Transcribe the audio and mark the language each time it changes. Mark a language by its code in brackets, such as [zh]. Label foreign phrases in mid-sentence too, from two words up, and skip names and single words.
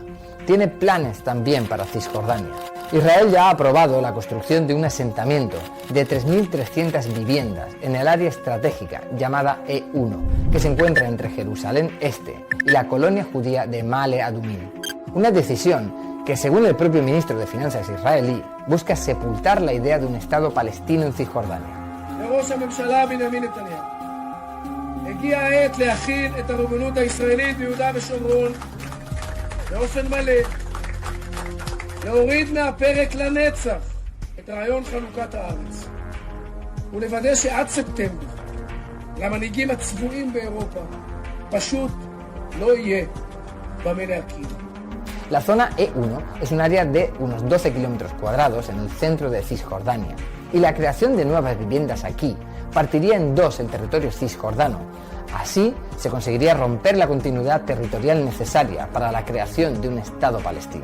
[es] Tiene planes también para Cisjordania. Israel ya ha aprobado la construcción de un asentamiento de 3.300 viviendas en el área estratégica llamada E1, que se encuentra entre Jerusalén Este y la colonia judía de Ma'ale Adumim. Una decisión que, según el propio ministro de Finanzas israelí, busca sepultar la idea de un Estado palestino en Cisjordania. [he] לראש הממשלה בנימין נתניהו, הגיעה העת להחיל את הריבונות הישראלית ביהודה ושומרון באופן מלא, להוריד מהפרק לנצח את רעיון חלוקת הארץ ולוודא שעד ספטמבר למנהיגים הצבועים באירופה פשוט לא יהיה במה להקים. [es] La zona E1 es un área de unos 12 kilómetros cuadrados en el centro de Cisjordania, y la creación de nuevas viviendas aquí partiría en 2 el territorio cisjordano. Así se conseguiría romper la continuidad territorial necesaria para la creación de un Estado palestino.